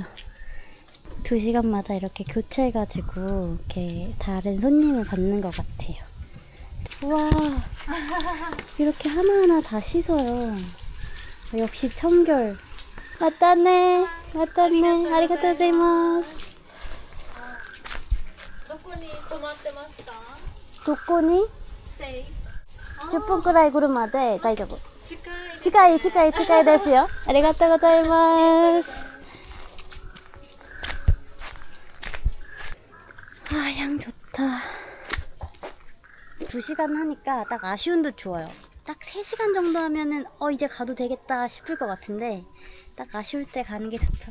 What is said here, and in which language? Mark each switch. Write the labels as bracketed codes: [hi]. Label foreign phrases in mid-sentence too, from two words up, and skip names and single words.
[ko] 2시간마다 이렇게 교체해가지고 이렇게 다른 손님을 받는 것 같아요. 우와, 이렇게 하나하나 다 씻어요. 역시 청결. 왔다네, 왔다네. [ja] ありがとう ございます. どこに泊まってました？ 도코니 ステイ。 10分くらい来るまで大丈夫。近い。近いですよ。ありがとうございます。 [ko] 아, 향 좋다. 2시간 하니까 딱 아쉬운 듯 좋아요. 딱 3시간 정도 하면은 이제 가도 되겠다 싶을 것 같은데 딱 아쉬울 때 가는 게 좋죠.